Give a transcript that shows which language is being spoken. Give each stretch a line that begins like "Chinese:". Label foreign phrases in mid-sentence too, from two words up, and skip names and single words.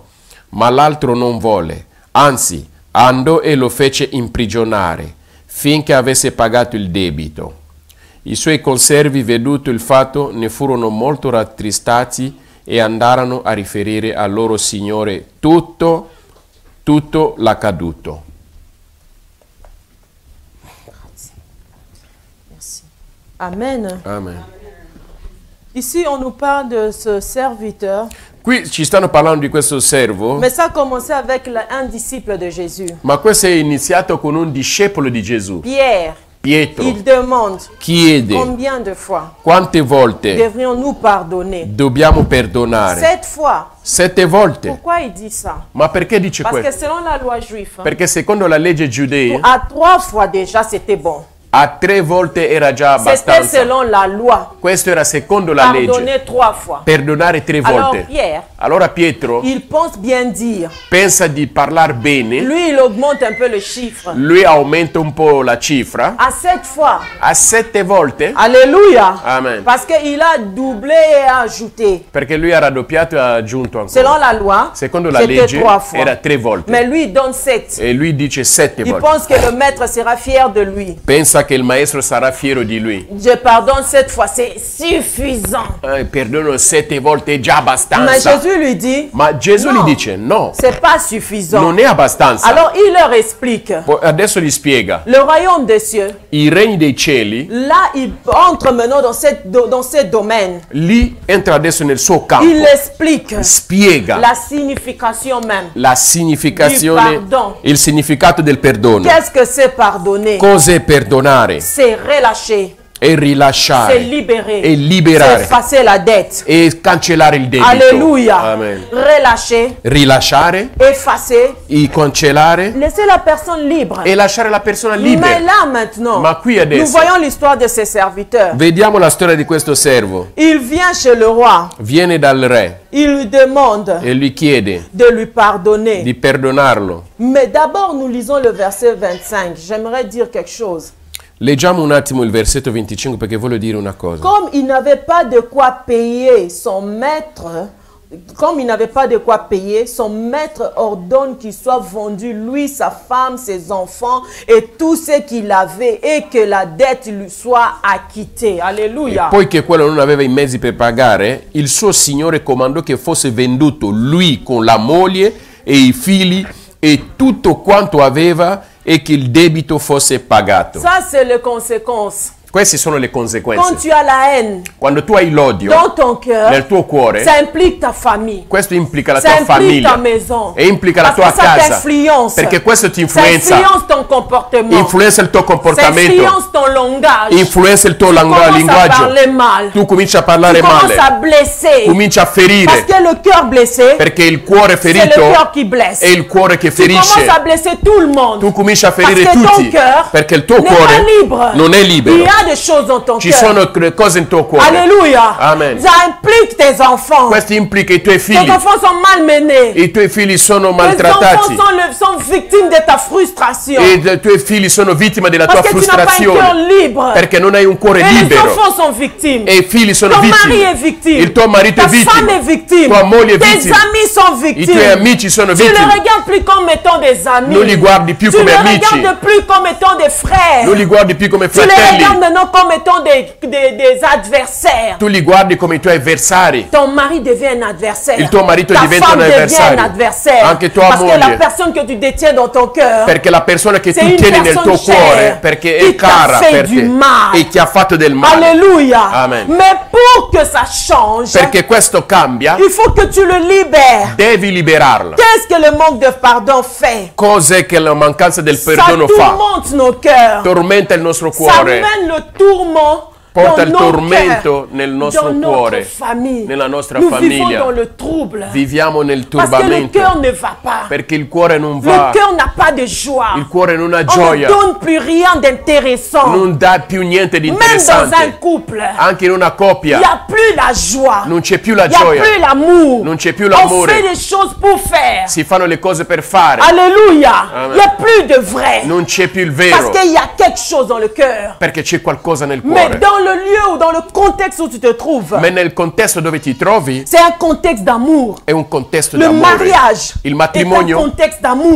Italian: Ma l'altro non volle, anzi andò e lo fece imprigionare finché avesse pagato il debito. I suoi conservi, veduto il fatto, ne furono molto rattristati e andarono a riferire al loro signore tutto l'accaduto. Amen. Amen.
French: Ici, on nous parle de ce serviteur.
Italian: Qui ci stanno parlando di questo servo,
French: Mais ça a commencé avec un disciple de Jésus.
Italian: ma questo è iniziato con un discepolo di Gesù,
French: Pierre.
Italian: Pietro.
French: Il demande
Italian: Chiede
French: combien de fois
Italian: quante volte
French: devrions-nous pardonner?
Italian: dobbiamo perdonare.
French: 7 fois.
Italian: 7 volte.
French: Pourquoi il dit ça?
Italian: Ma perché dice
French: Parce que
Italian: questo?
French: selon la loi juive,
Italian: Perché secondo la legge giudea
French: à 3 fois déjà c'était bon.
Italian: a 3 volte era già
French: C'était
Italian: abbastanza.
French: selon la loi.
Italian: Questo era secondo la legge.
French: Pardonner 3 fois.
Italian: Perdonare 3
French: Alors
Italian: volte.
French: Pierre,
Italian: Allora Pietro
French: il pense bien dire.
Italian: pensa di parlare bene,
French: Lui, il augmente un peu le chiffre.
Italian: lui aumenta un po' la cifra
French: À 7 fois.
Italian: a 7 volte.
French: Alléluia.
Italian: Amen.
French: Parce qu'il a doublé et ajouté.
Italian: Perché lui ha raddoppiato e ha aggiunto ancora.
French: Selon la loi,
Italian: Secondo la
French: c'était
Italian: legge
French: 3 fois.
Italian: era 3 volte.
French: Mais lui, il donne 7.
Italian: E lui dice 7
French: Il
Italian: volte.
French: pense que le maître sera fier de lui.
Italian: Pensa che il maestro sarà fiero di lui.
French: Je pardonne 7 fois, c'est suffisant.
Italian: Perdono 7 volte è già
French: Mais
Italian: abbastanza.
French: Jésus lui dit,
Italian: Ma Gesù
French: No.
Italian: gli dice no,
French: c'est pas suffisant.
Italian: non è abbastanza.
French: Alors il leur explique,
Italian: Poi adesso gli spiega.
French: le royaume des cieux,
Italian: I regni dei cieli,
French: là il entre maintenant dans ce domaine.
Italian: lì entra adesso nel suo
French: Il
Italian: campo.
French: explique
Italian: Spiega
French: la signification même.
Italian: la significazione,
French: Du pardon.
Italian: il significato del perdono.
French: Qu'est-ce que c'est pardonner?
Italian: Cos'è perdonare?
French: C'est relâcher,
Italian: E
French: c'est
Italian: rilasciare.
French: libérer,
Italian: E liberare.
French: c'est effacer la dette.
Italian: E cancellare il debito.
French: Alléluia.
Italian: Amen.
French: Relâcher,
Italian: Rilasciare,
French: effacer,
Italian: cancellare
French: laisser la personne libre.
Italian: e lasciare la persona
French: Mais
Italian: libera.
French: là maintenant,
Italian: Ma qui adesso-
French: nous voyons l'histoire de ses serviteurs.
Italian: Vediamo la storia di questo servo.
French: Il vient chez le roi,
Italian: Viene dal re
French: il lui demande
Italian: e lui chiede
French: de lui pardonner.
Italian: di perdonarlo.
French: Mais d'abord, nous lisons le verset 25. J'aimerais dire quelque chose.
Italian: Leggiamo un attimo il versetto 25 perché voglio dire una cosa.
French: Comme il n'avait pas de quoi payer son maître, son maître ordonne qu'il soit vendu, lui, sa femme, ses enfants et tout ce qu'il avait et que la dette lui soit acquittée. Alléluia.
Italian: Poiché quello non aveva i mezzi per pagare, il suo signore comandò che fosse venduto lui con la moglie e i figli e tutto quanto aveva e che il debito fosse pagato.
French: Ça, c'est les conséquences.
Italian: Queste sono le
French: Quand
Italian: conseguenze.
French: tu as la haine
Italian: Quando tu hai l'odio
French: dans ton cœur,
Italian: nel tuo cuore,
French: ça implique ta famille.
Italian: questo implica la
French: Ça
Italian: tua
French: implique ta
Italian: famiglia
French: maison.
Italian: e implica la
French: Parce
Italian: tua
French: que ça
Italian: casa.
French: t'influence.
Italian: Perché questo ti
French: Ça
Italian: influenza,
French: influence ton comportement.
Italian: influenza il tuo
French: Ça
Italian: comportamento,
French: influence ton langage.
Italian: influenza il tuo
French: Tu commences à
Italian: linguaggio.
French: parler mal.
Italian: Tu cominci a
French: Tu
Italian: parlare
French: commences à
Italian: male,
French: blesser.
Italian: cominci a
French: Parce
Italian: ferire,
French: que le cœur blessé,
Italian: perché il cuore
French: c'est le
Italian: ferito
French: cœur qui blesse.
Italian: è il cuore che
French: Tu commences
Italian: ferisce.
French: à blesser tout le monde.
Italian: Tu cominci a
French: Parce
Italian: ferire
French: que ton
Italian: tutti,
French: cœur
Italian: perché il tuo
French: n'est pas
Italian: cuore
French: libre.
Italian: non è
French: Il
Italian: libero.
French: y a des choses dans ton
Italian: Ci
French: cœur.
Italian: sono cose in tuo cuore.
French: Alléluia.
Italian: Amen.
French: Ça implique tes enfants.
Italian: Questo implica i tuoi
French: Tes
Italian: figli.
French: enfants sont malmenés.
Italian: I tuoi figli sono
French: Tes
Italian: maltrattati.
French: enfants sont victimes de ta frustration.
Italian: E i tuoi figli sono vittime della tua
French: Parce que tu n'as pas un cœur
Italian: frustrazione.
French: libre.
Italian: Perché non hai un cuore
French: Et les
Italian: libero.
French: enfants sont victimes.
Italian: E i figli sono
French: Ton mari
Italian: vittime.
French: est victime.
Italian: Il tuo marito
French: Ta
Italian: è
French: femme est
Italian: vittima.
French: victime.
Italian: Tua moglie è
French: Tes
Italian: vittima.
French: amis sont
Italian: I
French: victimes.
Italian: tuoi amici sono
French: Tu ne
Italian: vittime.
French: regardes plus comme étant des amis.
Italian: Non li guardi più
French: tu
Italian: come
French: ne
Italian: amici.
French: regardes plus comme étant des frères.
Italian: Non li guardi più come
French: Tu les regardes
Italian: fratelli.
French: maintenant comme étant des adversaires.
Italian: Tu li guardi come i tuoi avversari.
French: Ton mari devient un adversaire.
Italian: Il tuo marito
French: Ta
Italian: diventa
French: femme
Italian: un
French: devient
Italian: avversario.
French: un adversaire.
Italian: Anche tua
French: Parce que la
Italian: moglie.
French: personne que tu détiens dans ton cœur,
Italian: Perché la persona che
French: c'est
Italian: tu
French: une
Italian: tieni nel tuo
French: personne
Italian: cuore,
French: chère
Italian: perché
French: qui
Italian: è cara
French: t'a fait
Italian: per
French: du
Italian: te
French: mal.
Italian: e ti ha fatto del male.
French: Alléluia.
Italian: Amen.
French: Mais pour que ça change,
Italian: Perché questo cambia,
French: il faut que tu le libères.
Italian: devi liberarla.
French: Qu'est-ce que le manque de pardon fait?
Italian: Cos'è che la mancanza del
French: Ça
Italian: perdono fa?
French: tourmente nos cœurs.
Italian: Tormenta il nostro
French: Ça
Italian: cuore,
French: mène le tourment
Italian: porta
French: dans
Italian: il
French: nos
Italian: tormento
French: cœurs,
Italian: nel nostro
French: dans notre
Italian: cuore,
French: famille.
Italian: nella nostra
French: Nous vivons
Italian: famiglia.
French: dans le trouble.
Italian: Viviamo nel
French: Parce que le
Italian: turbamento
French: cœur ne va pas.
Italian: perché il cuore non
French: Le
Italian: va,
French: cœur n'a pas de joie.
Italian: il cuore non ha
French: On ne
Italian: gioia,
French: donne plus rien d'intéressant.
Italian: non dà più niente di
French: Même dans un
Italian: interessante.
French: couple,
Italian: Anche in una
French: il n'y
Italian: coppia
French: a plus la joie.
Italian: non c'è più la
French: Il n'y a
Italian: gioia,
French: plus l'amour.
Italian: non c'è più
French: On fait
Italian: l'amore,
French: des choses pour faire.
Italian: si fanno le cose per fare,
French: Alléluia.
Italian: Amen.
French: Il n'y a plus de vrai.
Italian: non c'è più il
French: Parce
Italian: vero,
French: qu'il y a quelque chose dans le cœur.
Italian: perché c'è qualcosa nel
French: Mais
Italian: cuore.
French: dans le lieu ou dans le contexte où tu te trouves,
Italian: Ma nel contesto dove ti trovi
French: c'est un contexte d'amour.
Italian: è un contesto
French: Le
Italian: d'amore.
French: mariage
Italian: Il
French: est un
Italian: matrimonio
French: contexte d'amour